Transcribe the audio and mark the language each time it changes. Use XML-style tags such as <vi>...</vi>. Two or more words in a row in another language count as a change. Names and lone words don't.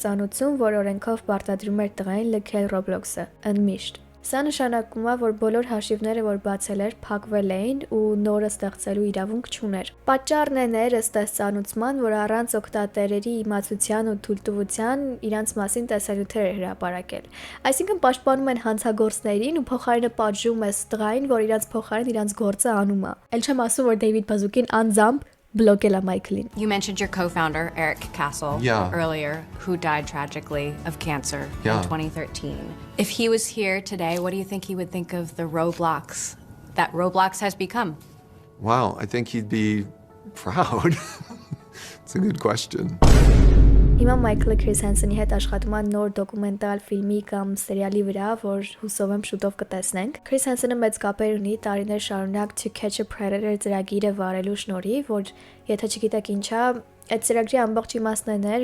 <hy>ծանուցում, որ օրենքով պարտադրում էր տղային լքել Roblox-ը, ընդմիշտ։ Սա նշանակում է, որ բոլոր հաշիվները, որ բացել էր, փակվել էին ու նորը ստեղծելու իրավունք չուներ։ Պատճառն էր ըստ ծանուցման, որ առանց օգտատերերի իմացության ու թույլտվության իրանց մասին տեսանյութեր էր հրապարակել։ Այսինքն պաշտպանում են հանցագործներին ու փոխարենը պատժում է տղային, որ իրանց փոխարեն իրանց գործը անում է։ Էլ չեմ ասում, որ Դեյվիդ Բազուկին անձամբ</hy> <fr>bloqué la</fr> <hy>Michaelin.</hy> <en>You mentioned your co-founder, Eric Castle, earlier, who died tragically of cancer in 2013. If he was here today, what do you think he would think of the Roblox that Roblox has become? Wow, I think he'd be proud. It's a good question.</en> <hy>Հիմա Մայքլը Քրիս Հենսոնի հետ աշխատում է նոր դոկումենտալ ֆիլմի կամ սերիալի վրա, որ հուսով եմ շուտով կտեսնենք։ Քրիս Հենսոնը մեծ կապեր ունի տարիներ շարունակ To Catch a Predator ծրագիրը վարելու շնորհիվ, որ եթե չգիտեք ինչ է, այդ ծրագրի ամբողջ իմաստն էր,</hy>